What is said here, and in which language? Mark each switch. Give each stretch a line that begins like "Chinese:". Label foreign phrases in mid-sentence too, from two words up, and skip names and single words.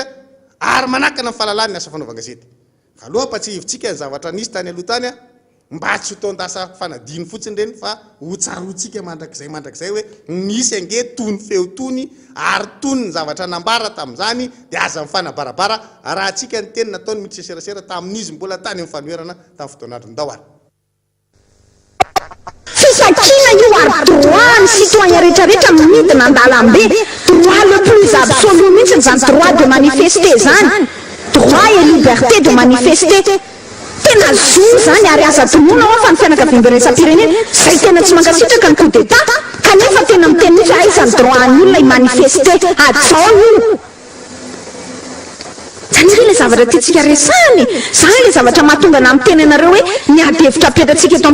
Malagasy: ary manakana amin'ny fahalalany ny asa fanaovan-gazety aloha apatsihivitsika ny zavatra nisy tany aloha tany a mba tsy ho taondasa fanadiny fotsiny reny fa ho tsarotsika mandrakizay hoe nisy ange tony feo tony ary tony ny zavatra nambara tamin'izany de aza mifanabarabara raha tsika ny teny nataony mitsy serasera tamin'izy mbola tany amin'ny fanoherana tamin'ny fotoanandro ndao ary fisakina io ary droit ny citoyen rehetrarehetra midina an-dalambe
French: droit le plus absolu
Malagasy: mihitsy zany
French: droit de manifester
Malagasy: zany
French: droit et liberté de manifester
Malagasy: tena zo zany ary aza tomoana ao fa ny fianakaviam-beresam-pirenena zay tena tsy mankasitraka ny coup d'état kanefa tena miteny mihitsy aizany droit ny olona manifester atsao io zany hoe le zavatra tiatsika resany zany le zavatra mahatonga na miteny anareo hoe ny adevitra apetratsika eto